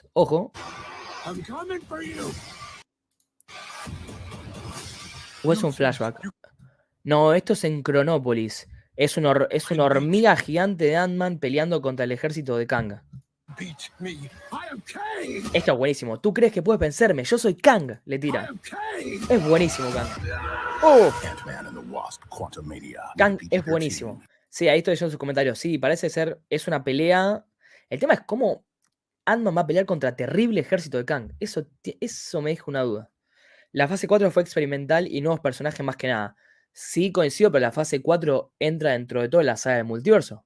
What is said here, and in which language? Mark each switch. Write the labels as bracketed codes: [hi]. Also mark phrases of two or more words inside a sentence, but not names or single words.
[es] Ojo. ¿O es un flashback? No, esto es en Cronópolis. Es una hormiga gigante de Ant-Man peleando contra el ejército de Kang. Esto es buenísimo. ¿Tú crees que puedes vencerme? Yo soy Kang, le tira. Es buenísimo, Kang. ¡Oh! Kang es buenísimo. Sí, ahí estoy leyendo sus comentarios. Sí, parece ser, es una pelea. El tema es cómo Ant-Man va a pelear contra terrible ejército de Kang. Eso me deja una duda. La fase 4 fue experimental y nuevos personajes más que nada. Sí coincido, pero la fase 4 entra dentro de toda la saga del multiverso.